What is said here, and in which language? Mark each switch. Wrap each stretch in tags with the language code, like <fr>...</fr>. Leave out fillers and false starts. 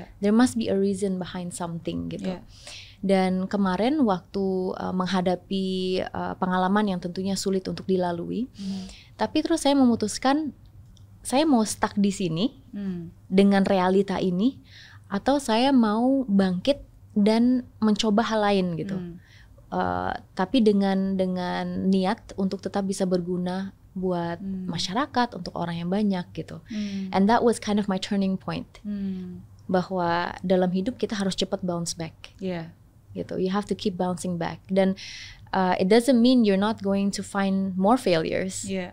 <en>There must be a reason behind something</en> <id>gitu. Dan kemarin waktu menghadapi pengalaman yang tentunya sulit untuk dilalui, tapi terus saya memutuskan saya mau stuck di sini dengan realita ini, atau saya mau bangkit dan mencoba hal lain gitu. Tapi dengan niat untuk tetap bisa berguna buat masyarakat, untuk orang yang banyak gitu.</id> <en>And that was kind of my turning point.</en> <id>Bahwa dalam hidup kita harus cepat</id> <en>bounce back.</en> <id>Gitu.</id> <en>You have to keep bouncing back.</en> <id>Dan</id> <en>it doesn't mean you're not going to find more failures.</en>